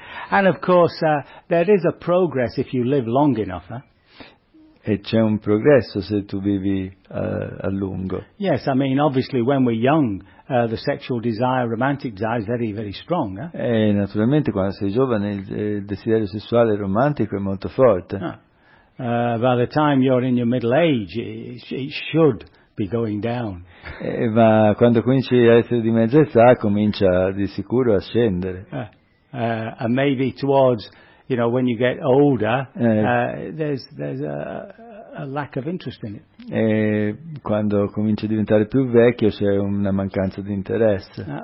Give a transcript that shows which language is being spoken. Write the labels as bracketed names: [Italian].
[English] And of course, there is a progress if you live long enough. [Italian] E c'è un progresso se tu vivi a lungo. [English] Yes, I mean, obviously, when we're young, the sexual desire, romantic desire, is very, very strong. [Italian] E naturalmente, quando sei giovane, il desiderio sessuale romantico è molto forte. [English] By the time you're in your middle age, it should be going down. [Italian] Ma quando cominci a essere di mezza età, comincia di sicuro a scendere. [English] And maybe towards, you know, when you get older, there's a, a lack of interest in it. [Italian] E quando comincia a diventare più vecchio c'è una mancanza di interesse.